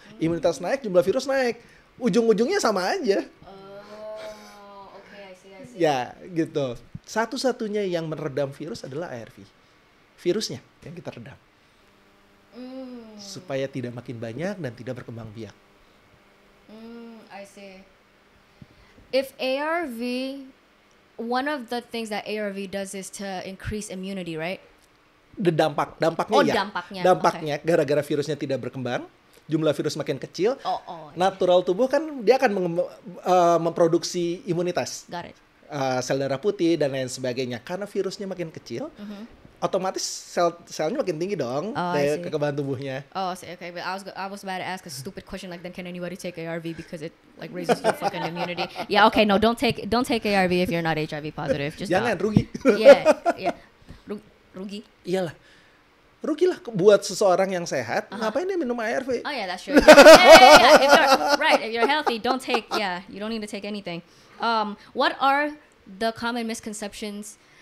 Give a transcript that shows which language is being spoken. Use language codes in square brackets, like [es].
[id] Imunitas naik, jumlah virus naik. Ujung-ujungnya sama aja. [en] I see. [id] Ya, gitu. Satu-satunya yang meredam virus adalah ARV. Virusnya yang kita redam. Supaya tidak makin banyak dan tidak berkembang biak. [en] I see. If ARV, one of the things that ARV does is to increase immunity, right? [id] Dampaknya dampaknya. Gara-gara virusnya tidak berkembang, jumlah virus makin kecil. Natural tubuh kan dia akan memproduksi imunitas. [en] Got it. [id] Sel darah putih dan lain sebagainya. Karena virusnya makin kecil, otomatis selnya makin tinggi dong kekebalan tubuhnya. [en] Okay. But I was about to ask a stupid question like, then can anybody take ARV because it like raises your fucking immunity? Yeah, okay, no, don't take ARV if you're not HIV positive. Just [id] jangan rugi. Yeah. Rugi. Iyalah. Rugilah buat seseorang yang sehat. Ngapain dia minum ARV? [en] Oh yeah, that's true. Yeah. If you're healthy, you don't need to take anything. What are the common misconceptions?